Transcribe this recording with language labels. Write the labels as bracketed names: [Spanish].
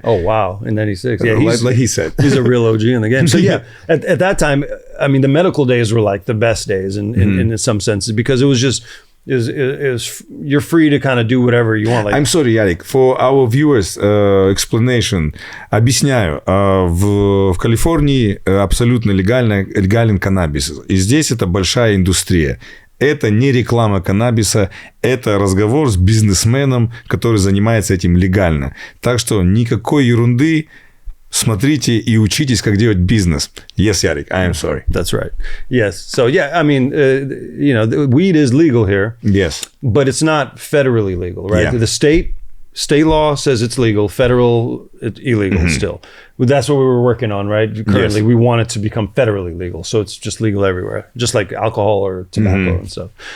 [English] Oh, wow, in 96. Yeah, like he said. He's a real OG in the game. So yeah, at that time, I mean, the medical days were like the best days in some senses, because it was just, you're free to kind of do whatever you want. Like, I'm sorry, Yarик, for our viewers, explanation. [Russian] Объясняю. В Калифорнии абсолютно легален каннабис. И здесь это большая индустрия. Это не реклама каннабиса, это разговор с бизнесменом, который занимается этим легально. Так что никакой ерунды. Смотрите и учитесь, как делать бизнес. [English] Yes, Yarик, I am sorry. That's right. Yes. So, yeah, I mean, you know, weed is legal here. Yes. But it's not federally legal, right? Yeah. The state law says it's legal. Federal, it's illegal still. That's what we were working on, right? Currently, we want it to become federally legal. So it's just legal everywhere, just like alcohol or tobacco and stuff.